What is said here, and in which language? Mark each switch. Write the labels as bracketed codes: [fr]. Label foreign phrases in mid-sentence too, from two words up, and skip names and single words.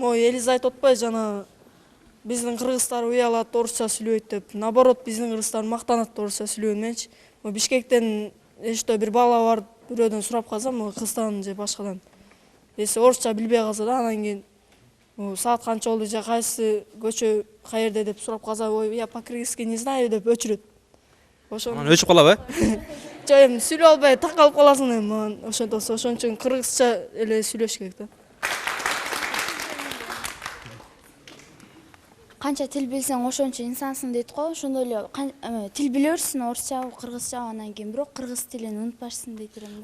[ky] Элиза айтып атпайбы жана биздин кыргыздар уялат, орусча сүйлөйт деп. Наоборот, биздин кыргыздар мактанат орусча сүйлөгөнүнчү. Бишкектен эчтөө бир бала бар, бирөөдөн сурап калсам, кыздан же башкадан. Эси орусча билбей калса да, анан кийин саат канча болду же кайсы көчө каерде деп сурап калса, [ru] я по-кыргызски не знаю [ky] деп өчүрөт. Анан өчүп калабы? Жок, эми сүйлөп албай такалып каласың эми ошентсе, ошон үчүн кыргызча эле сүйлөш керек да. Канча тил билсең ошончо инсансың дейт го. Ошондой эле тил биле берсин, орусча, кыргызча, анан кийин бирок кыргыз тилин унутпашсың дейт элем да.